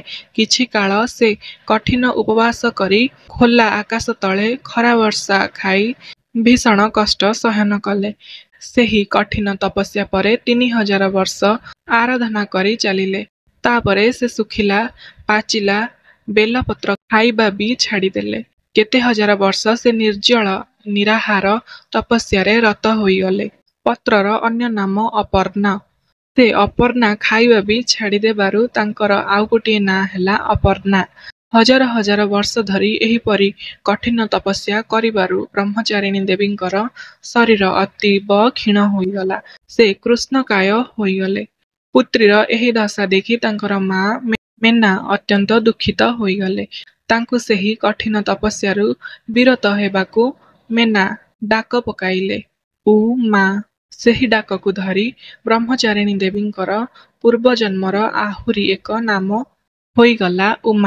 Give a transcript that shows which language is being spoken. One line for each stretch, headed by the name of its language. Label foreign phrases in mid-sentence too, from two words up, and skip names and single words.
Odia: କିଛି କାଳ ସେ କଠିନ ଉପବାସ କରି ଖୋଲା ଆକାଶ ତଳେ ଖରା ବର୍ଷା ଖାଇ ଭୀଷଣ କଷ୍ଟ ସହନ କଲେ। ସେହି କଠିନ ତପସ୍ୟା ପରେ 3000 ବର୍ଷ ଆରାଧନା କରି ଚାଲିଲେ। ତାପରେ ସେ ଶୁଖିଲା ପାଚିଲା ବେଲପତ୍ର ଖାଇବା ବି ଛାଡ଼ିଦେଲେ। କେତେ ହଜାର ବର୍ଷ ସେ ନିର୍ଜଳ ନିରାହାର ତପସ୍ୟାରେ ରତ ହୋଇଗଲେ। ପତ୍ରର ଅନ୍ୟ ନାମ ଅପର୍ଣ୍ଣା। ସେ ଅପର୍ଣ୍ଣା ଖାଇବା ବି ଛାଡ଼ିଦେବାରୁ ତାଙ୍କର ଆଉ ଗୋଟେ ନାଁ ହେଲା ଅପର୍ଣ୍ଣା। ହଜାର ହଜାର ବର୍ଷ ଧରି ଏହିପରି କଠିନ ତପସ୍ୟା କରିବାରୁ ବ୍ରହ୍ମଚାରିଣୀ ଦେବୀଙ୍କର ଶରୀର ଅତୀବ କ୍ଷୀଣ ହୋଇଗଲା। ସେ କୃଷ୍ଣକାୟ ହୋଇଗଲେ। ପୁତ୍ରୀର ଏହି ଦଶା ଦେଖି ତାଙ୍କର ମାଁ ମେନା ଅତ୍ୟନ୍ତ ଦୁଃଖିତ ହୋଇଗଲେ। ତାଙ୍କୁ ସେହି କଠିନ ତପସ୍ୟାରୁ ବିରତ ହେବାକୁ ମେନା ଡାକ ପକାଇଲେ। ଉ ମାଁ ସେହି ଡାକକୁ ଧରି ବ୍ରହ୍ମଚାରିଣୀ ଦେବୀଙ୍କର ପୂର୍ବ ଜନ୍ମର ଆଉରି ଏକ ନାମ ହୋଇଗଲା ଉମା।